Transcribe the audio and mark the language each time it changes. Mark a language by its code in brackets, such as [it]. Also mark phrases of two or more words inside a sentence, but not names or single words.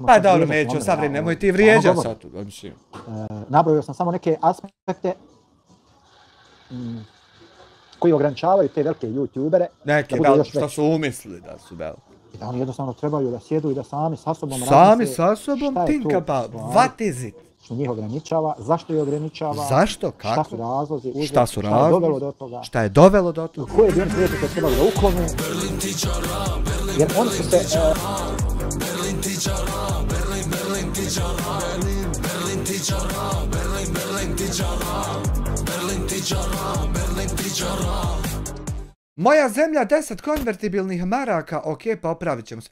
[bs] Pa dobro, neću sad vredi, nemoj ti vrijeđati sad tu. Nabrojio sam samo neke aspekte koji ograničavaju te velike youtubere. Neke, da, što su umislili da su veliki. I da oni jednostavno trebaju da sjedu i da sami sa sobom sami sa sobom [en] think about what is it? [bs] što njih ograničava, zašto ih ograničava, Zašto? šta Kako? su razlozi, uzrok, Šta su šta je dovelo razlozi? do toga, Šta je dovelo do toga? koje bi oni prijetike trebali da uklone, jer oni su se... Moja zemlja 10 konvertibilnih maraka, ok, pa opravit ćemo se.